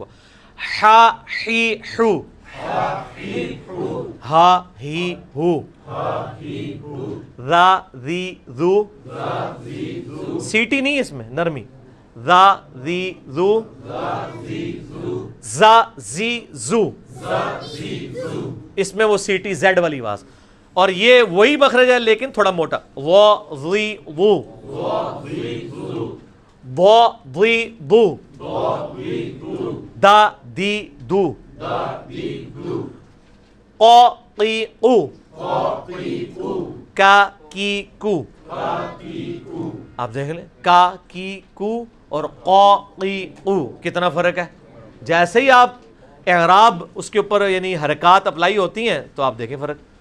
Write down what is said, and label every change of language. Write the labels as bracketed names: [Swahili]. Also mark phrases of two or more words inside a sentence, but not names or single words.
[Urdu] ہا ہی ہو, ہا ہی ہو, ذا ذی ذو, سیٹی نہیں اس میں نرمی. ذا ذی ذو, زا زی زو, اس میں وہ سیٹی زیڈ والی آواز. اور یہ وہی مخرج ہے لیکن تھوڑا موٹا. و ذی وو, بو ذی بو, دا دی دو, قو قی قو, کا کی کو. آپ دیکھ لیں کا کی کو اور قو قی قو کتنا فرق ہے. جیسے ہی آپ اعراب اس کے اوپر یعنی حرکات اپلائی ہوتی ہیں تو آپ دیکھیں فرق.